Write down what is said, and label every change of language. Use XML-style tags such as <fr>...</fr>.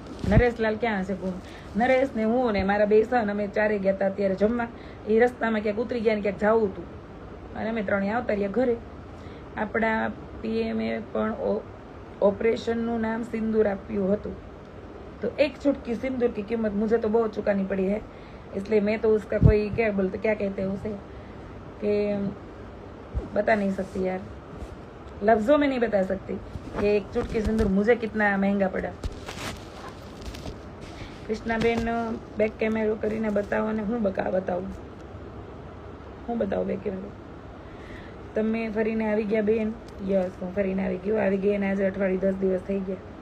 <gu>નરેશલાલ ક્યાં છે? નરેશ ને હું ને મારા બે સન અમે ચારે ગયા હતા અત્યારે જમવા. એ રસ્તામાં ક્યાંક ઉતરી ગયા ને ક્યાંક જવું હતું અને અમે ત્રણેય આવતા રહ્યા ઘરે. આપણા પીએમએ પણ ऑपरेशन नाम सिंदूर आप्યું હતું.</gu> <hi>तो एक चुटकी सिंदूर की कीमत मुझे तो बहुत चुकानी पड़ी है, इसलिए मैं तो उसका कोई क्या बोलते क्या कहते हैं उसे कि बता नहीं सकती यार, लफ्जों में नहीं बता सकती कि एक चुटकी सिंदूर मुझे कितना महंगा पड़ा.</hi> <gu>કૃષ્ણાબેન બેક કેમેરો કરીને બતાવો ને હું બતાવું બેક કેમેરો. તમે ફરીને આવી ગયા બેન? યસ હું ફરીને આવી ગયો. આવી ગઈ અને આજે અઠવાડિયું 10 દિવસ થઈ ગયા.</gu>